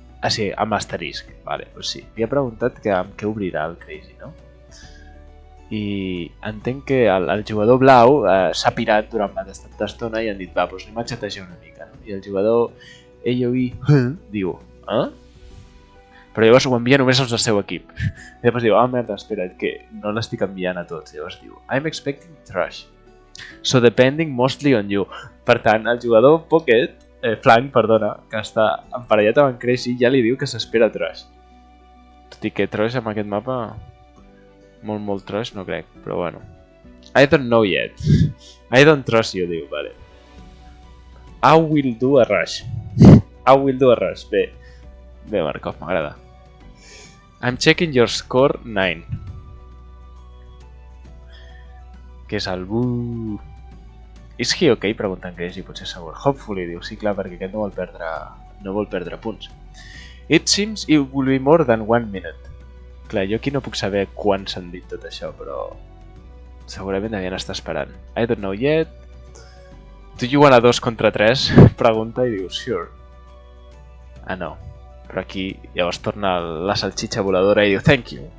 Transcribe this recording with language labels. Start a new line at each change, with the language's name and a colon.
Catalan: sí, amb asterisc. Vale, doncs sí. Li ha preguntat que amb què obrirà el Crazy, no? I entenc que el jugador blau s'ha pirat durant bastanta estona i han dit, va, doncs anem a xatejar una mica, no? I el jugador AOE diu, Però llavors ho envia només als del seu equip. I llavors diu, merda, espera't, que no l'estic enviant a tots. Llavors diu,
English: I'm expecting trash. So depending mostly on you.
Catalan: Per tant, el jugador pocket, flank, perdona, que està emparellat amb en Crazy, ja li diu que s'espera trash. Tot i que trash amb aquest mapa... Molt trash no crec, però bueno.
English: I don't know yet. I don't trust you,
Catalan: diu, vale.
English: I will do a rush.
Catalan: Bé, Markov, m'agrada.
English: I'm checking your score 9.
Catalan: Que és el buh.
English: Is he okay?
Catalan: Pregunta en Crazy, potser segur.
English: Hopefully,
Catalan: diu, sí, clar, perquè aquest no vol perdre punts.
English: It seems it will be more than 1 minute.
Catalan: Clar, jo aquí no puc saber quan s'han dit tot això, però segurament devien estar esperant.
English: I don't know yet. Do you want a 2 contra 3?
Catalan: Pregunta i diu,
English: sure.
Catalan: No. Però aquí llavors torna la salxitxa voladora i diu,
English: thank you.